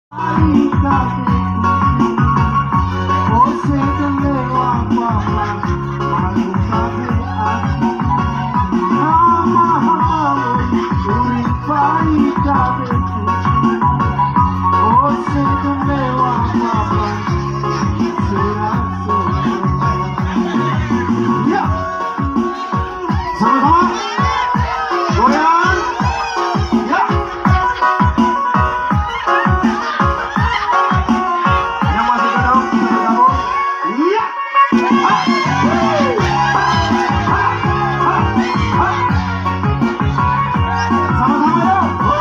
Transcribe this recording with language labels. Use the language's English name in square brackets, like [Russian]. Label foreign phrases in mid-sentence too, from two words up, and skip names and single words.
[Portuguese] Você também o amava, mas não sabe assim. Amava, o pai também. Você também o amava, será que yeah. [Indonesian] Sama-sama, goyang, ya. Yang masih gadang, bisa bergabung, ya. Sama-sama dong.